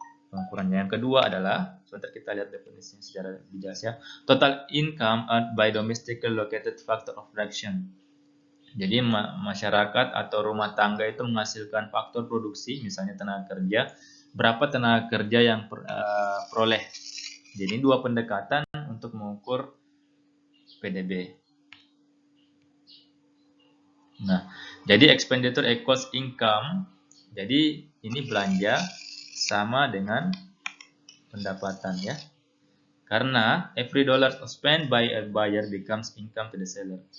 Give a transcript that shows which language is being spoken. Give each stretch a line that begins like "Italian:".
Indonesian: Pengukurannya yang kedua adalah, sebentar kita lihat definisinya secara jelas ya.
English: Total income earned by domestically located factor of production.
Indonesian: Jadi masyarakat atau rumah tangga itu menghasilkan faktor produksi, misalnya tenaga kerja. Berapa tenaga kerja yang peroleh. Jadi 2 pendekatan untuk mengukur PDB. Nah, jadi
English: expenditure equals income.
Indonesian: Jadi ini belanja sama dengan pendapatan ya. Karena
English: every dollar spent by a buyer becomes income to the seller.